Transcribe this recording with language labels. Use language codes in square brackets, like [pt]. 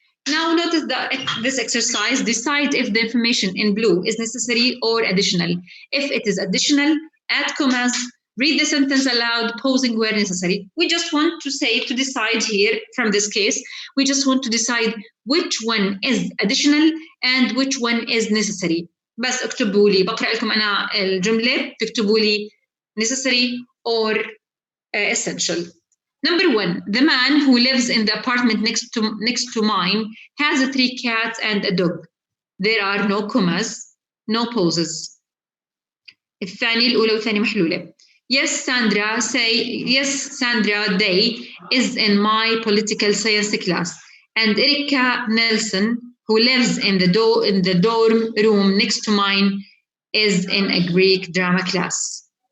[en] Now notice this exercise. Decide if the information in blue is necessary or additional. If it is additional, add commas, read the sentence aloud, pausing where necessary. We just want to decide here from this case, we just want to decide which one is additional and which one is necessary. [ar] بس اكتبوا لي، بقرأ لكم أنا الجملة، تكتبوا لي [en] necessary or essential. Number 1, the man who lives in the apartment next to mine has 3 cats and a dog. There are no commas, no pauses. [ar] الأولى والثانية محلولة. [en] Yes, Sandra Day is in my political science class, and Erika Nelson, who lives in the dorm room next to mine, is in a Greek drama class.